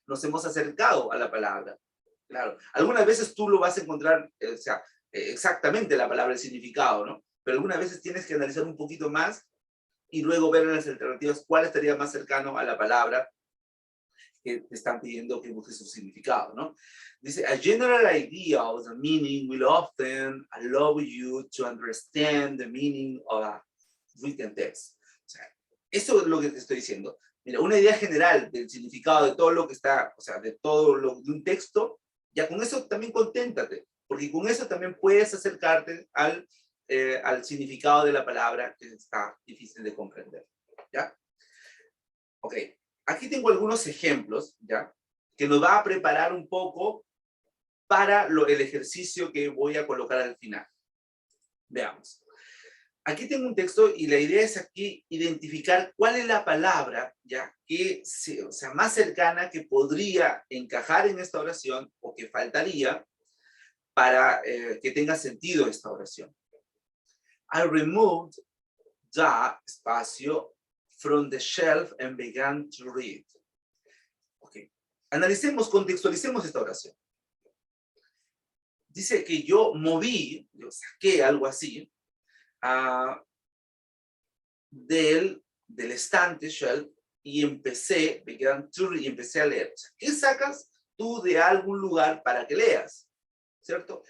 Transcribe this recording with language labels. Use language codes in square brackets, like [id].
[es] Nos hemos acercado a la palabra. Claro, algunas veces tú lo vas a encontrar, o sea, exactamente la palabra, el significado, ¿no? Pero algunas veces tienes que analizar un poquito más y luego ver en las alternativas cuál estaría más cercano a la palabra que te están pidiendo que busques su significado, ¿no? [en] Dice, a general idea of the meaning will often allow you to understand the meaning of a written text. [es] O sea, eso es lo que te estoy diciendo. Mira, una idea general del significado de todo lo que está, o sea, de de un texto, ya con eso también conténtate, porque con eso también puedes acercarte al significado de la palabra que está difícil de comprender, ¿ya? Ok, aquí tengo algunos ejemplos, ¿ya? Que nos va a preparar un poco para el ejercicio que voy a colocar al final. Veamos. Aquí tengo un texto y la idea es aquí identificar cuál es la palabra, ¿ya? Que o sea, más cercana que podría encajar en esta oración o que faltaría para que tenga sentido esta oración. [en] I removed the espacio from the shelf and began to read. Okay. [es] Analicemos, contextualicemos esta oración. Dice que yo saqué algo así, del estante shelf y empecé a leer. O sea, ¿qué sacas tú de algún lugar para que leas? ¿Cierto?